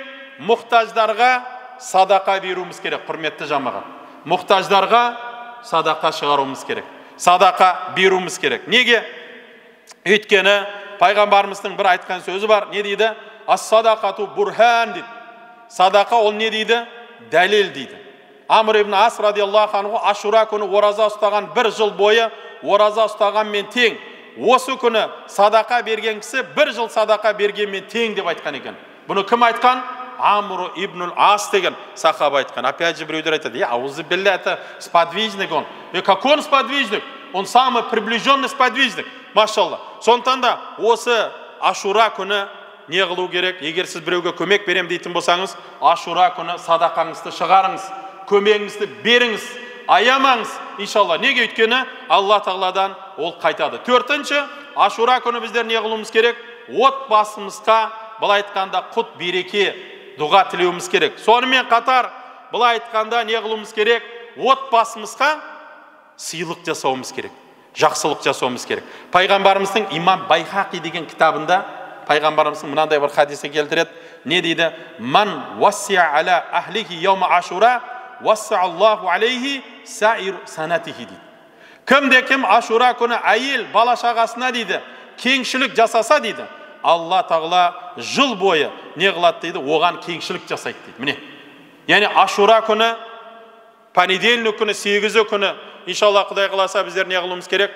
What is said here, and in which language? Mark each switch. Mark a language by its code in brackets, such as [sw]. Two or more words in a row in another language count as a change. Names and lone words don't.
[kk] Мұқтаждарға садақа беруіміз керек, құрметті жамағат. Мұқтаждарға садақа шығаруымыз керек. Садақа беруіміз керек. Неге? Өйткені пайғамбарымыздың бір айтқан сөзі бар. Не дейді? [ar] الصدقة برهان дейді. [kk] Садақа ол не дейді? Дәлел дейді. Амр ибн Ас [ar] رضي الله عنه [kk] Ашура күні ораза ұстаған, бір жыл бойы ораза ұстағанмен тең. Осы күні садақа берген кісі бір жыл садақа бергенмен тең деп айтқан екен. Бұны кім айтқан? Амр ибн Ас деген сахаба айтқан. [ru] Опять же [kk] біреулер айтады: [ar] "أعوذ بالله, [ru] это сподвижник он". Как он сподвижник? Он самый приближенный сподвижник. [kk] Машалла. Сондықтан да осы Ашура күні не қылу керек? Егер сіз біреуге көмек берем дейтін болсаңыз, Ашура күні садақаңызды шығарыңыз, көмегіңізді беріңіз, аямаңыз, иншалла. Неге? Өйткені Алла тағаладан ол қайтады. Төртінші, Ашура күні біздер не қылуымыз керек? Отбасымызға былай айтқанда құт береке дұға тілеуіміз керек. Сонымен қатар былай айтқанда не қылуымыз керек? Отбасымызға сыйлық жасауымыз керек, жақсылық жасауымыз керек. Пайғамбарымыздың Имам Байхақи деген кітабында пайғамбарымыздың мынандай бір хадисі келтіреді. Не дейді? [ar] من وسع على أهله يوم عاشوراء وسع الله عليه سائر سنته дейді. [kk] Кім Ашура күні әйел бала шағасына дейді кеңшілік жасаса дейді, Алла тағала жыл бойы не қылады дейді, оған кеңшілік жасайды дейді. Міне. Яғни Ашура күні, понедельник күні, 8 күні, иншалла Құдай қаласа біздер не қылуымыз керек?